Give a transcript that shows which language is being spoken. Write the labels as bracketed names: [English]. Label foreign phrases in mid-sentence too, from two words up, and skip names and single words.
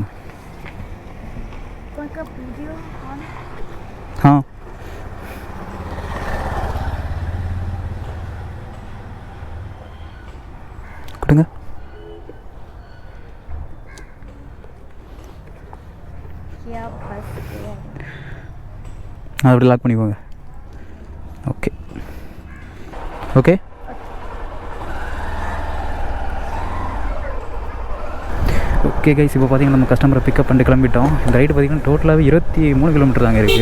[Hindi] कोई का वीडियो ऑन [Tamil] हाँ கொடுங்க. [Hindi] क्या बस [Tamil] அப்படி லாக் பண்ணிக்கோங்க. [English] okay okay okay guys, [Tamil] இப்போ பார்த்தீங்கன்னா நம்ம கஸ்டமரை பிக்கப் பண்ணிட்டு கிளம்பிட்டோம். இந்த ரைடு பார்த்தீங்கன்னா டோட்டலாகவே 23 கிலோமீட்டர் தாங்க இருக்குது.